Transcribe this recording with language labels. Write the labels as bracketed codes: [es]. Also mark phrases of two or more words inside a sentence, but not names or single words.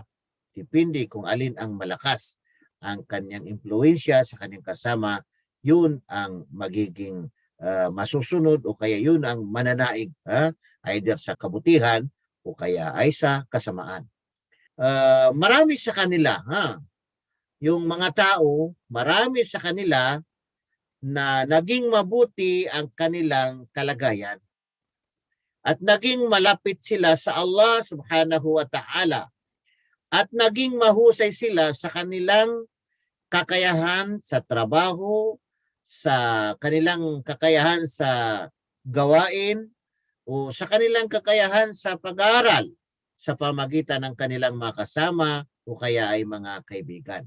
[tl] Depende kung alin ang malakas ang kanyang impluensya sa kanyang kasama, yun ang magiging masusunod o kaya yun ang mananaig either sa kabutihan o kaya ay sa kasamaan. Marami sa kanila, yung mga tao, marami sa kanila na naging mabuti ang kanilang kalagayan at naging malapit sila sa Allah [ar] subhanahu wa ta'ala [tl] at naging mahusay sila sa kanilang kakayahan sa trabaho, sa kanilang kakayahan sa gawain, o sa kanilang kakayahan sa pag-aaral sa pamagitan ng kanilang mga kasama o kaya ay mga kaibigan.